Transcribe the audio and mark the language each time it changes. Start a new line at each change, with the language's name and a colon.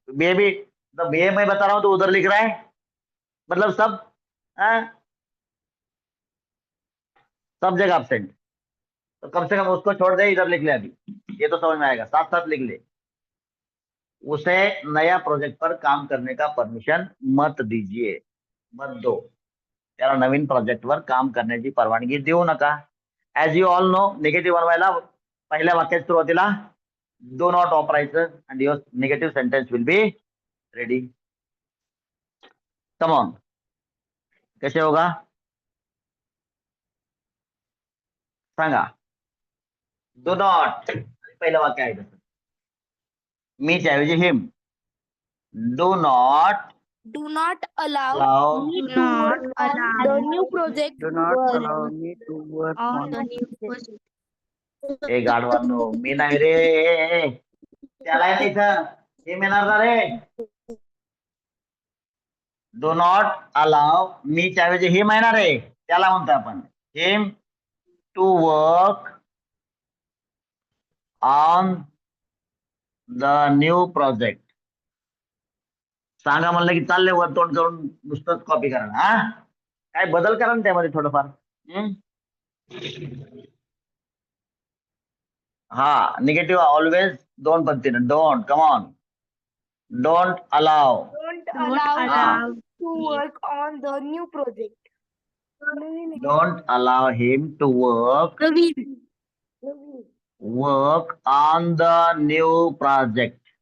Hindi: Baby, तो ये मैं बता रहा हूं तो उधर लिख रहा है, मतलब सब, सब जगह एब्सेंट। तो कम से कम उसको छोड़ दे, इधर लिख ले अभी, ये तो समझ में आएगा, साथ साथ लिख ले। उसे नया प्रोजेक्ट पर काम करने का परमिशन मत दीजिए, मत दो,
Marathi: त्याला नवीन प्रोजेक्टवर काम करण्याची परवानगी देऊ नका।
English: as you all know, negative
Marathi: बनवायला पहिल्या वाक्याच्या सुरुवातीला डू नॉट वापरायचं,
English: And your negative sentence will be ready.
Hindi: Come on, कैसे होगा सांगा?
Marathi: डू नॉट, पहिलं वाक्य आहे तसं, मीच्या ऐवजी हिम, do not
English: Do not allow allow, me to work on the new project Do not allow me to work on on the new project.
Marathi: ए गाढवांनो, मी नाही रे, त्याला आहे ना इथं, हिम येणार ना रे।
English: do not allow,
Marathi: मीच्या ऐवजी हिम आहे ना रे, त्याला म्हणतो आपण
English: Him to work on the new project.
Marathi: सांगा म्हणलं की चालले वर तोंड करून नुसतंच कॉपी करा, हा? काय बदल करा ना त्यामध्ये थोडंफार।
English: हा, negative always दोन पद्धतीने, don't, come on, don't allow, Don't Don't allow allow to work on the new project. Don't allow him to work on the new project.